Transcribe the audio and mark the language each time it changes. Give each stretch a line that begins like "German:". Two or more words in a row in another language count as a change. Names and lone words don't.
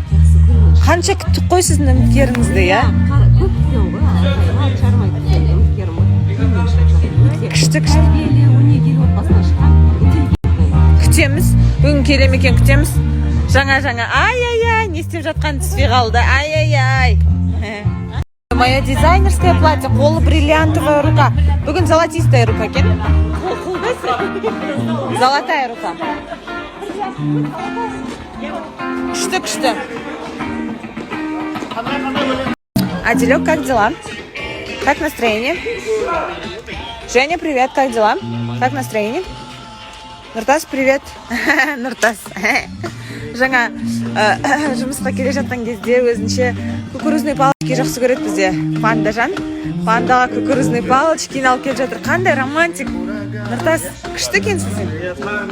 Kazakh: Қанша күттік қой сіздің үміткеріңізді, иә? Көп күткен ғой. Шармай күткен үміткерім ғой. Күшті. Тәрбиелі, өнегелі отбасынан шыққан. Күтеміз. Бүгін келем екен, күтеміз. Жаңа. Ай-яй-яй, не істеп жатқан түспей қалды.
Russian: Ай-яй-яй. Мое дизайнерское платье, қолы бриллиантовая рука.
Kazakh: Бүгін
Russian: золотистая рука
Kazakh: екен. Қолда
Russian: Золотая рука.
Kazakh: Күшті.
Russian: Аделек, как дела? Как настроение? Женя, привет, как дела? Как настроение? Нұртас, привет. Нұртас.
Kazakh: Жаңа жұмысқа келе жатқан кезде өзінше
Russian: кукурузный палочки
Kazakh: жақсы көреді бізде. Пандажан. Пандаға
Russian: кукурузный палочки
Kazakh: алып келе жатыр. Қандай романтик. Нұртас, күшті екенсің сен.